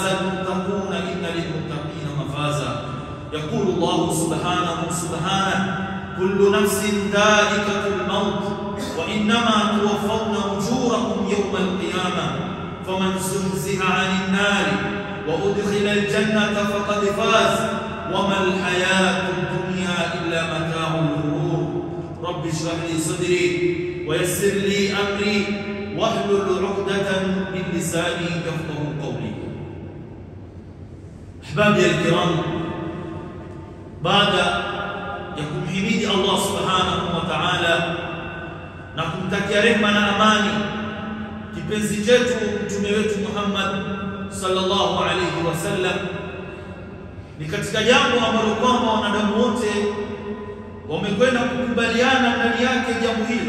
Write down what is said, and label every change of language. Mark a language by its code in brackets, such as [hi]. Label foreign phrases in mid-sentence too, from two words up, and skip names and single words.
[ar] المتقون إن للمتقين مفازا يقول الله سبحانه كل نفس ذائقة الموت وإنما توفون أجوركم يوم القيامة فمن زحزح عن النار وأدخل الجنة فقد فاز وما الحياة الدنيا إلا متاع الغرور رب اشرح لي صدري ويسر لي أمري واحلل عقدة من لساني يفقهوا قولي. أحبابي الكرام، بعد [sw] kumhimidi Allah [ar] سبحانه وتعالى [sw] na kumtakia rehema na amani kipenzi chetu mtume wetu Muhammad [ar] صلى الله عليه وسلم, [sw] ni katika jambo ambalo kwamba wanadamu wote wamekwenda kukubaliana ndani yake jambo hilo.